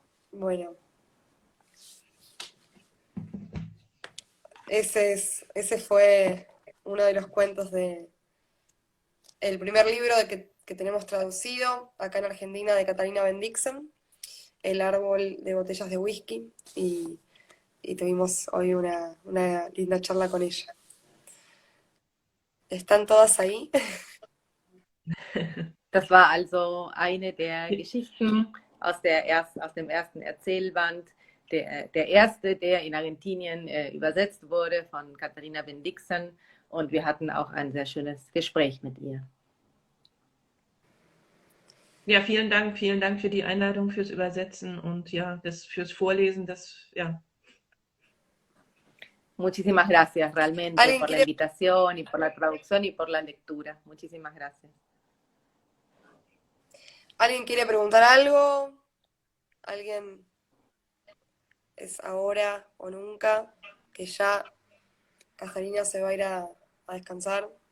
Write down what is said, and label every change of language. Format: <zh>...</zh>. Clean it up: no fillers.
<es>Bueno, ese fue uno de los cuentos de el primer libro que tenemos traducido acá en Argentina, de Katarina Bendixen, El árbol de botellas de whisky, y tuvimos hoy una linda charla con ella. ¿Están todas ahí?</es> <de>Das war also eine der Geschichten aus dem ersten Erzählband, der erste, der in Argentinien übersetzt wurde von Katharina Bendixen, und wir hatten auch ein sehr schönes Gespräch mit ihr. Ja, vielen Dank für die Einladung, fürs Übersetzen und ja, fürs Vorlesen, ja.</de> <es>Muchísimas gracias realmente por la invitación y por la traducción y por la lectura. Muchísimas gracias. ¿Alguien quiere preguntar algo? ¿Alguien? Es ahora o nunca, que ya Catarina se va a ir a descansar.</es>